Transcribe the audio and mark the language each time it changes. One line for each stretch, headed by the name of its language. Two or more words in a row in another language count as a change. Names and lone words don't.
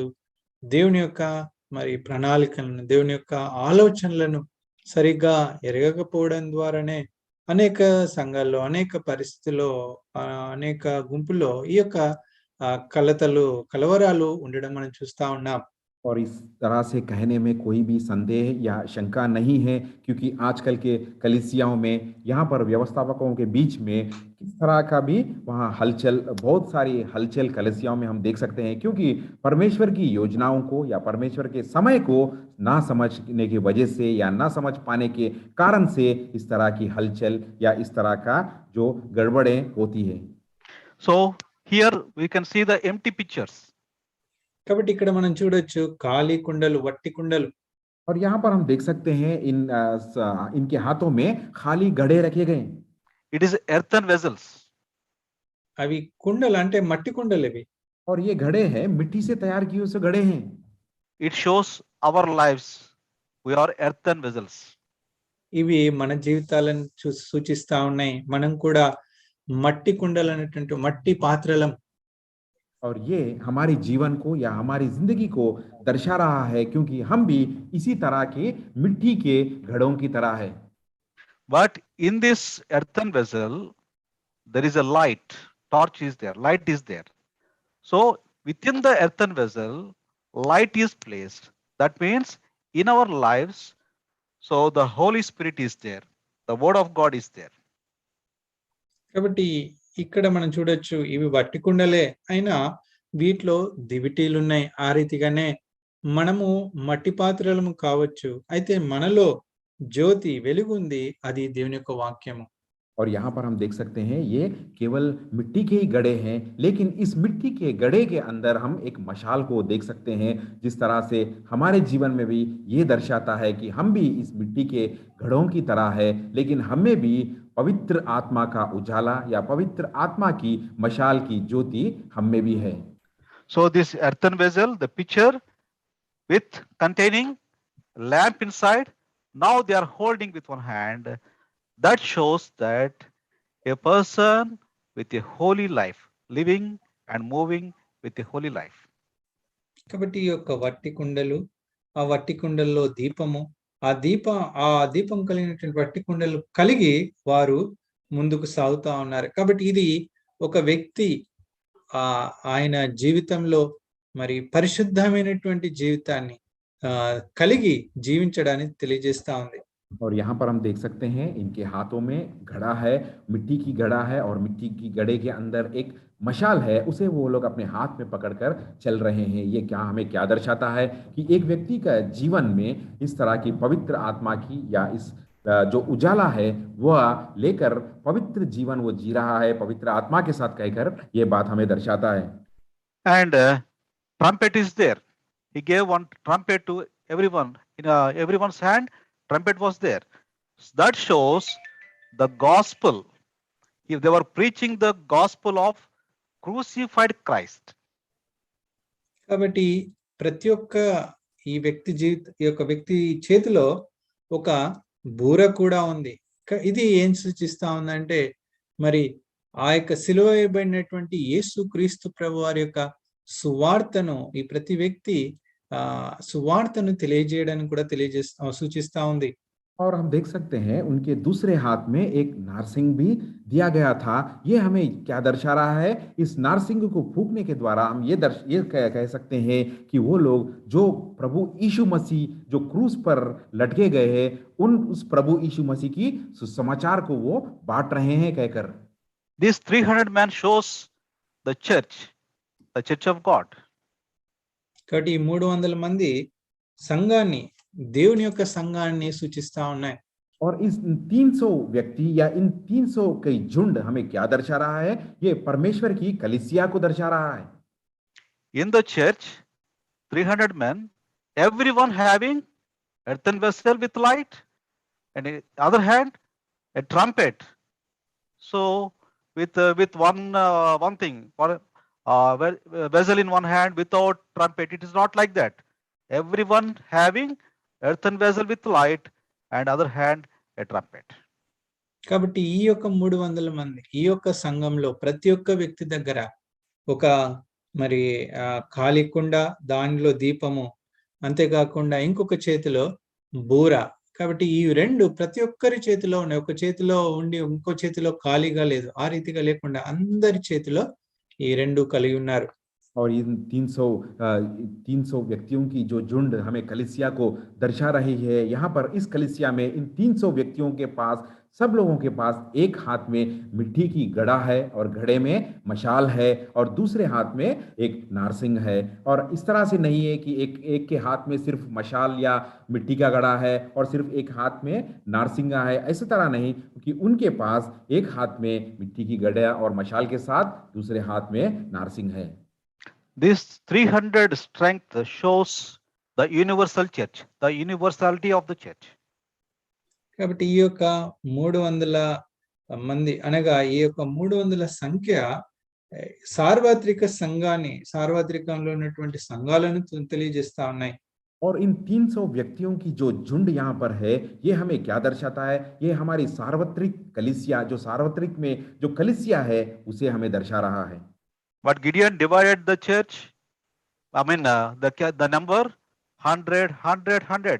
Telugu: దేవుని యొక్క మరి ప్రణాళికలను, దేవుని యొక్క ఆలోచనలను సరిగ్గా ఎరగకపోవడం ద్వారానే అనేక సంఘాల్లో, అనేక పరిస్థితుల్లో, అనేక గుంపుల్లో ఈ యొక్క కలవరాలు ఉండడం మనం చూస్తా ఉన్నాం.
Hindi: और इस तरह से कहने में कोई भी संदेह या शंका नहीं है, क्योंकि आजकल के कलीसियाओं में यहाँ पर व्यवस्थापकों के बीच में किस तरह का भी वहाँ हलचल, बहुत सारी हलचल कलीसियाओं में हम देख सकते हैं, क्योंकि परमेश्वर की योजनाओं को या परमेश्वर के समय को ना समझने की वजह से या ना समझ पाने के कारण से इस तरह की हलचल या इस तरह का जो गड़बड़ें होती है।
English: So here we can see the empty pictures.
Telugu: కాబట్టి ఇక్కడ మనం చూడొచ్చు ఖాళీ కుండలు, వట్టి కుండలు.
Hindi: और यहाँ पर हम देख सकते हैं इनके हाथों में खाली घड़े रखे गए।
English: It is earthen vessels.
Telugu: అవి కుండలు అంటే మట్టి కుండలు ఇవి.
Hindi: और ये घड़े हैं, मिट्टी से तैयार किए हुए घड़े हैं।
English: It shows our lives. We are earthen vessels.
Telugu: ఇవి మన జీవితాలను సూచిస్తా ఉన్నాయి. మనం కూడా మట్టి కుండలు అనేటువంటి మట్టి పాత్రలం.
Hindi: और ये हमारे जीवन को या हमारी जिंदगी को दर्शा रहा है, क्योंकि हम भी इसी तरह के मिट्टी के घड़ों की तरह है।
English: But in this earthen vessel, there is a light. Torch is there. Light is there. So within the earthen vessel, light is placed. That means in our lives, so the Holy Spirit is there. The Word of God is there.
Telugu: కాబట్టి ఇక్కడ మనం చూడొచ్చు ఇవి వట్టి కుండలే అయినా వీటిలో దివిటీలు ఉన్నాయి. ఆ రీతిగానే మనము మట్టి పాత్రలము కావచ్చు, అయితే మనలో జ్యోతి వెలుగుంది, అది దేవుని యొక్క వాక్యము.
Hindi: और यहाँ पर हम देख सकते हैं ये केवल मिट्टी के ही गड़े हैं, लेकिन इस मिट्टी के गड़े के अंदर हम एक मशाल को देख सकते हैं। जिस तरह से हमारे जीवन में भी ये दर्शाता है कि हम भी इस मिट्टी के घड़ों की तरह है, लेकिन हमें भी पवित्र आत्मा का उजाला या पवित्र आत्मा की मशाल की ज्योति हम में भी है।
English: So this earthen vessel, the pitcher with containing lamp inside, now they are holding with one hand. That shows that a person with a holy life, living and moving with a holy life.
Telugu: కాబట్టి ఈ యొక్క వట్టి కుండలు, ఆ వట్టి కుండల్లో దీపము, ఆ దీపం కలిగినటువంటి వట్టి కుండలు కలిగి వారు ముందుకు సాగుతా ఉన్నారు. కాబట్టి ఇది ఒక వ్యక్తి ఆయన జీవితంలో మరి పరిశుద్ధమైనటువంటి జీవితాన్ని కలిగి జీవించడానికి తెలియజేస్తా ఉంది.
Hindi: और यहाँ पर हम देख सकते हैं इनके हाथों में घड़ा है, मिट्टी की घड़ा है, और मिट्टी की घड़े के अंदर एक मशाल है, उसे वो लोग अपने हाथ में पकड़कर चल रहे हैं। ये हमें क्या दर्शाता है कि एक व्यक्ति का जीवन में इस तरह की पवित्र आत्मा की या इस जो उजाला है वह लेकर पवित्र जीवन वो जी रहा है, पवित्र आत्मा के साथ कहकर ये बात हमें दर्शाता है।
English: And trumpet is there. He gave one trumpet to everyone. In everyone's hand, trumpet was there. That shows the gospel. If they were preaching the gospel of crucified Christ.
Telugu: కాబట్టి ప్రతి ఒక్క ఈ యొక్క వ్యక్తి చేతిలో ఒక బూర కూడా ఉంది. ఇది ఏం సూచిస్తా ఉందంటే మరి ఆ యొక్క సిలువ వేయబడినటువంటి యేసు క్రీస్తు ప్రభు వారి యొక్క సువార్తను ఈ ప్రతి వ్యక్తి సువార్తను తెలియజేయడానికి కూడా సూచిస్తా ఉంది.
Hindi: और हम देख सकते हैं उनके दूसरे हाथ में एक नारसिंग भी दिया गया था। ये हमें क्या दर्शा रहा है? इस नारसिंग को फूंकने के द्वारा हम ये कह सकते हैं कि वो लोग जो प्रभु यीशु मसीह जो क्रूस पर लटके गए हैं, उस प्रभु यीशु मसीह की सुसमाचार को वो बांट रहे हैं कहकर।
English: This 300 man shows the church of God.
Telugu: కాబట్టి 300 మంది సంఘాన్ని, దేవుని యొక్క సంఘాన్ని సూచిస్తా ఉన్నాయి.
Hindi: और इस 300 व्यक्ति या इन 300 के झुंड हमें क्या दर्शा रहा है? ये परमेश्वर की कलीसिया को दर्शा रहा है।
English: In the church, 300 men, everyone having earthen vessel with light, and on the other hand, a trumpet. So with one thing, vessel in one hand without trumpet, it is not like that. Everyone having earthen vessel with light and other hand a trumpet.
Telugu: కాబట్టి ఈ యొక్క 300 మంది ఈ యొక్క సంఘంలో ప్రతి ఒక్క వ్యక్తి దగ్గర ఒక మరి ఖాళీ కుండ, దానిలో దీపము, అంతేకాకుండా ఇంకొక చేతిలో బూర కాబట్టి ఈ రెండు ప్రతి ఒక్కరి చేతిలో ఉన్నాయి. ఒక చేతిలో ఉండి ఇంకో చేతిలో ఖాళీగా లేదు. ఆ రీతిగా లేకుండా అందరి చేతిలో ఈ రెండు కలిగి ఉన్నారు.
Hindi: और इन 300 व्यक्तियों की जो झुंड हमें कलीसिया को दर्शा रही है, यहाँ पर इस कलीसिया में इन 300 व्यक्तियों के पास, सब लोगों के पास एक हाथ में मिट्टी की घड़ा है और घड़े में मशाल है और दूसरे हाथ में एक नारसिंग है। और इस तरह से नहीं है कि एक के हाथ में सिर्फ मशाल या मिट्टी का घड़ा है और सिर्फ एक हाथ में नारसिंगा है, ऐसी तरह नहीं, क्योंकि उनके पास एक हाथ में मिट्टी की घड़ा और मशाल के साथ दूसरे हाथ में नारसिंग है।
English: This 300 strength shows the universal church, the universality of the church.
Telugu: కాబట్టి ఈ యొక్క 300 మంది అనగా ఈ యొక్క 300 సంఖ్య సార్వత్రిక సంఘాన్ని, సార్వత్రికంలో ఉన్నటువంటి సంఘాలను తెలియజేస్తా ఉన్నాయి.
Hindi: और इन 300 व्यक्तियों की जो झुंड यहाँ पर है, ये हमें क्या दर्शाता है? ये हमारी सार्वत्रिक कलीसिया, जो सार्वत्रिक में जो कलीसिया है, उसे हमें दर्शा रहा है।
English: But Gideon divided the church. I mean, the number 100, 100, 100.